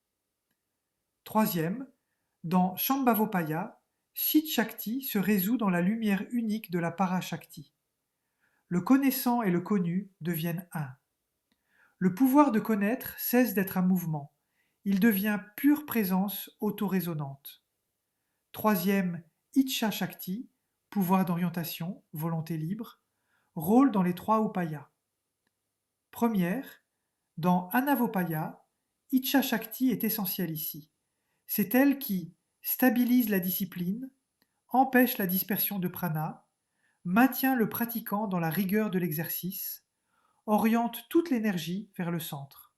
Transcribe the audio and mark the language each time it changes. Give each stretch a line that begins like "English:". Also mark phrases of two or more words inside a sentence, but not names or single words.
French: 3. Dans Shambhavopaya,
Sanskrit: चित् शक्ति
French: se résout dans la lumière unique de la Parashakti. Le connaissant et le connu deviennent un. Le pouvoir de connaître cesse d'être un mouvement. Il devient pure présence autorésonante. 3.
Sanskrit: इच्छा शक्ति,
French: pouvoir d'orientation, volonté libre, rôle dans les trois upayas. Première, dans Anavopaya,
Sanskrit: इच्छा शक्ति
French: est essentielle ici. C'est elle qui stabilise la discipline, empêche la dispersion de prana, maintient le pratiquant dans la rigueur de l'exercice, oriente toute l'énergie vers le centre.